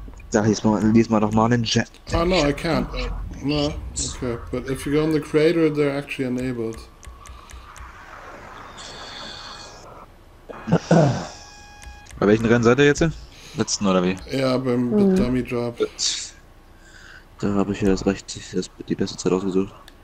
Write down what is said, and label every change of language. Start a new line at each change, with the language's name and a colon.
German: Sag lies mal doch mal den Chat.
English: Oh no, I can't. No, okay. But if you go on the creator, they're actually enabled.
German: Bei welchen Rennen seid ihr jetzt? Letzten oder wie? Ja, beim Dummy Job. Da habe ich ja die beste Zeit ausgesucht.